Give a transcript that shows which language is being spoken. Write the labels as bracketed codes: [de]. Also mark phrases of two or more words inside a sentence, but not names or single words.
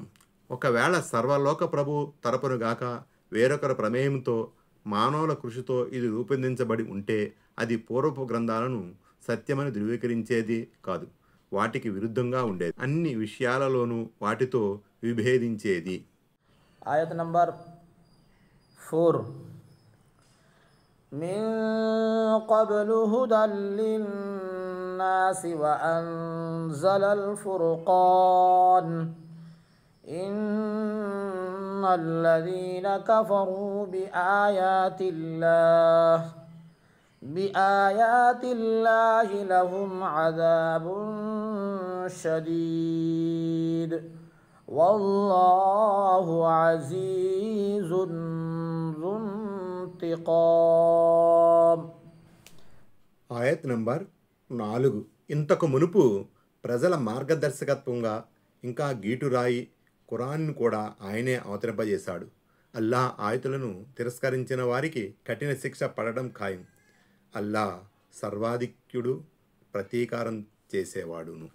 [te] ఒకవేళ సర్వలోక ప్రభు తరపునుగాక వేరొకరి ప్రమేయంతో మానవుల కృషితో ఇది రూపొందించబడి ఉంటే అది పూర్వపు గ్రంథాలను సత్యమని ధృవీకరించేది కాదు, వాటికి విరుద్ధంగా ఉండేది, అన్ని విషయాలలోనూ వాటితో విభేదించేది. ఆయత్ నంబర్ 4. [ar] من قبل هدى للناس وأنزل الفرقان إن الذين كفروا بآيات الله لهم عذاب شديد والله عزيز ذو انتقام. [te] ఆయత్ నంబర్ 4. ఇంతకు మునుపు ప్రజల మార్గదర్శకత్వంగా ఇంకా గీటురాయి ఖురాన్ను కూడా ఆయనే అవతరింపజేశాడు. అల్లాహ్ ఆయతులను తిరస్కరించిన వారికి కఠిన శిక్ష పడడం ఖాయం. అల్లాహ్ సర్వాధిక్యుడు, ప్రతీకారం చేసేవాడును.